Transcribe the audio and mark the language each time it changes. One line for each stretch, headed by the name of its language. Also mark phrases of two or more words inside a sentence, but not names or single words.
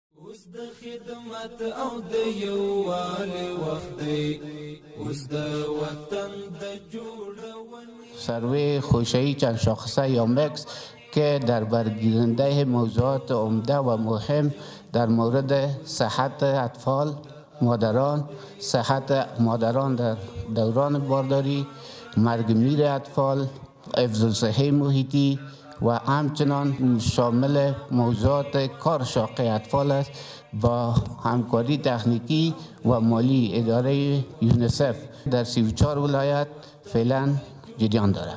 Pashto: اوس د خدمت او د یووالي وخت دی، اوس د وطن د جوړونې.
Persian: سروی خوشه‌ای چند شاخصه یا مکس که در برگیرنده موضوعات عمده و مهم در مورد صحت اطفال، مادران، صحت مادران در دوران بارداری، مرگ میر اطفال، حفظ الصحه محیطی و همچنان شامل موضوعات کار شاق اطفال است با همکاری تکنیکی و مالی اداره یونیسف در 34 ولایت فعلا جریان دارد.